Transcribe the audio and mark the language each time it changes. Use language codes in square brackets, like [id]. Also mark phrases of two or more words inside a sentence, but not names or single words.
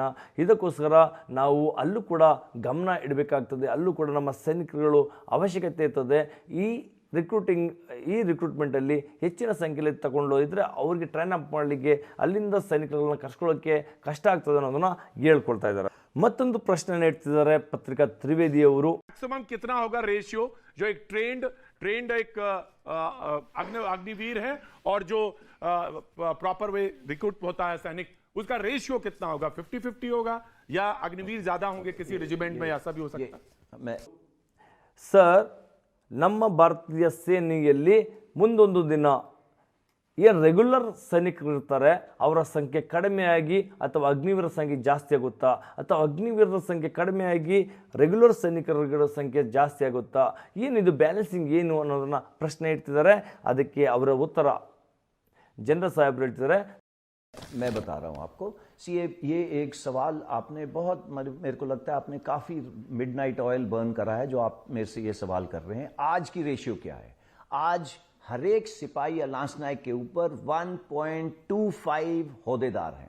[kn] ಇದಕ್ಕೋಸ್ಕರ ನಾವು ಅಲ್ಲೂ ಕೂಡ ಗಮನ ಇಡಬೇಕಾಗ್ತದೆ, ಅಲ್ಲೂ ಕೂಡ ನಮ್ಮ ಸೈನಿಕರುಗಳು ಅವಶ್ಯಕತೆ ಇರ್ತದೆ. ಈ ರಿಕ್ರೂಟ್ಮೆಂಟಲ್ಲಿ ಹೆಚ್ಚಿನ ಸಂಖ್ಯೆಯಲ್ಲಿ ತಗೊಂಡೋಗಿದ್ರೆ ಅವ್ರಿಗೆ [en] train up [kn] ಮಾಡಲಿಕ್ಕೆ, ಅಲ್ಲಿಂದ ಸೈನಿಕರುಗಳನ್ನ ಕರ್ಕೊಳ್ಳೋಕ್ಕೆ ಕಷ್ಟ ಆಗ್ತದೆ ಅನ್ನೋದನ್ನ ಹೇಳ್ಕೊಳ್ತಾ ಇದ್ದಾರೆ. ಮತ್ತೊಂದು ಪ್ರಶ್ನೆ ಇಡ್ತಿದ್ದಾರೆ ಪತ್ರಿಕಾ ತ್ರಿವೇದಿ ಅವರು. [hi] मैक्सिमम कितना होगा रेशियो जो एक ट्रेंड एक अग्निवीर है और जो [en] proper way [hi] रिक्रूट होता है सैनिक, उसका रेशियो कितना होगा? 50-50 होगा या अग्निवीर ज्यादा होंगे किसी रेजिमेंट में? ऐसा भी हो सकता है. [kn] ಸರ್, ನಮ್ಮ ಭಾರತೀಯ ಸೇನೆಯಲ್ಲಿ ಮುಂದೊಂದು ದಿನ ಏನು ರೆಗ್ಯುಲರ್ ಸೈನಿಕರು ಇರ್ತಾರೆ ಅವರ ಸಂಖ್ಯೆ ಕಡಿಮೆಯಾಗಿ ಅಥವಾ ಅಗ್ನಿವೀರರ ಸಂಖ್ಯೆ ಜಾಸ್ತಿ ಆಗುತ್ತಾ, ಅಥವಾ ಅಗ್ನಿವೀರರ ಸಂಖ್ಯೆ ಕಡಿಮೆಯಾಗಿ ರೆಗ್ಯುಲರ್ ಸೈನಿಕರ ಸಂಖ್ಯೆ ಜಾಸ್ತಿ ಆಗುತ್ತಾ, ಏನಿದು ಬ್ಯಾಲೆನ್ಸಿಂಗ್ ಏನು ಅನ್ನೋದನ್ನ ಪ್ರಶ್ನೆ ಇಡ್ತಿದ್ದಾರೆ. ಅದಕ್ಕೆ ಅವರ ಉತ್ತರ ಜನರಲ್ ಸಾಹೇಬ್ರು ಹೇಳ್ತಿದ್ದಾರೆ. [hi] मैं बता रहा हूं आपको. सी, ये एक सवाल आपने बहुत, मेरे को लगता है आपने काफी [en] midnight oil burn [hi] करा है जो आप मेरे से ये सवाल कर रहे हैं. आज की रेशियो क्या है? आज हर एक सिपाही या लांस नायक के ऊपर 1.25 होदेदार हैं.